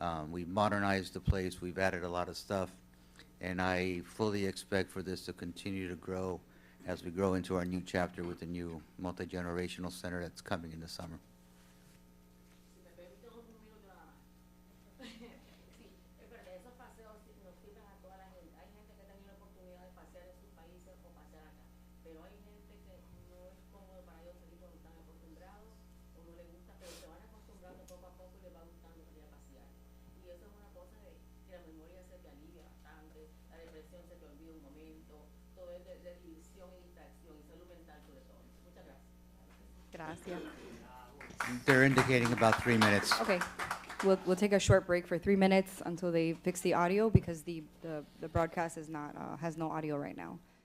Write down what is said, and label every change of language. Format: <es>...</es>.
<en>We've modernized the place. We've added a lot of stuff. And I fully expect for this to continue to grow as we grow into our new chapter with the new multi-generational center that's coming in the summer.</en> <es>Si me permite un minuto nada más. Sí, es verdad, esos paseos nos sirven a toda la gente. Hay gente que ha tenido la oportunidad de pasear en sus países o pasear acá, pero hay gente que no es cómodo para ellos salir cuando están acostumbrados o no les gusta, pero se van acostumbrando poco a poco y les va gustando salir a pasear. Y eso es una cosa de que la memoria se te alivia bastante, la depresión se te olvida un momento, todo es de diversión y distracción y salud mental sobre todo. Muchas gracias. Gracias.</es> <en>They're indicating about 3 minutes. Okay, we'll take a short break for 3 minutes until they fix the audio, because the broadcast is not, has no audio right now.</en>